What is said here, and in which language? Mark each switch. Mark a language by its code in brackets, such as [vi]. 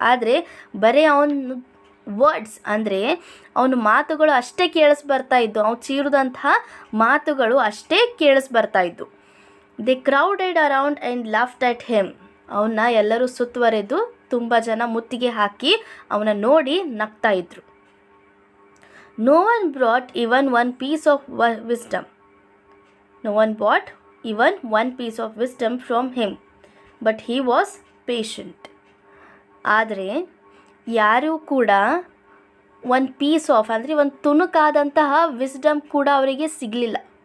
[kn] ಆದರೆ ಬರೀ ಅವನ ವರ್ಡ್ಸ್ ಅಂದರೆ ಅವನ ಮಾತುಗಳು ಅಷ್ಟೇ ಕೇಳಿಸ್ಬರ್ತಾ ಇದ್ದು, ಅವ್ನು ಚೀರಿದಂತಹ ಮಾತುಗಳು ಅಷ್ಟೇ ಕೇಳಿಸ್ಬರ್ತಾ ಇದ್ದು. [en] They crowded around and laughed at him. [kn] ಅವನ್ನ ಎಲ್ಲರೂ ಸುತ್ತುವರೆದು ತುಂಬ ಜನ ಮುತ್ತಿಗೆ ಹಾಕಿ ಅವನ ನೋಡಿ ನಗ್ತಾ ಇದ್ರು. [en] No one brought even one piece of wisdom. No one brought even one piece of wisdom from him, but he was patient. [kn] ಆದರೆ ಯಾರೂ ಕೂಡ ಒಂದು ಪೀಸ್ ಆಫ್ ಅಂದರೆ ಒಂದು ತುಣುಕಾದಂತಹ ವಿಸ್ಡಮ್ ಕೂಡ ಅವರಿಗೆ ಸಿಗಲಿಲ್ಲ.